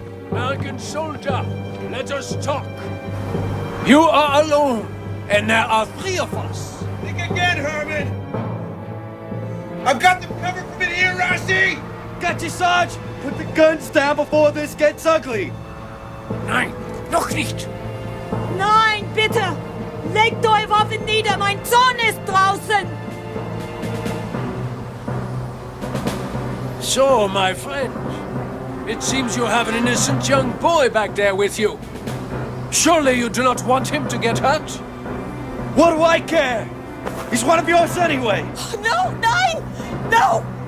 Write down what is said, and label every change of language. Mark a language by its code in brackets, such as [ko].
[en] American soldier, let us talk. You are alone, and there are 3 of us. Think again, Herman! I've got them covered from in here, Rossi! Got you, Sarge! Put the guns down before this gets ugly! [de] Nein, noch nicht. Nein, bitte! Legt eure Waffen nieder, mein Sohn ist draußen! [en] So, my friend, it seems you have an innocent young boy back there with you. Surely you do not want him to get hurt? What do I care? He's one of yours anyway! No, [de] nein! [en] No!